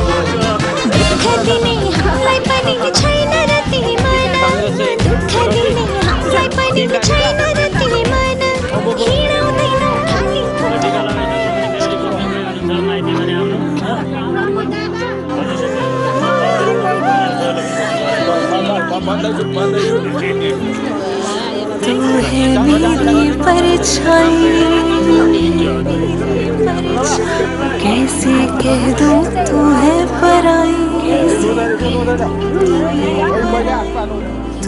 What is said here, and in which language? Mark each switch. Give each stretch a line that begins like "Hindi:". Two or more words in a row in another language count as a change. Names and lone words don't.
Nepali: दुःख दिने हामीलाई पनि छैन र तिमी मन दुःख दिने हामीलाई पनि छैन र तिमी मन हिँडाउँदैनौ खाली
Hindi: तू है मेरी परछाई कैसे कह दूं तू है पराई तू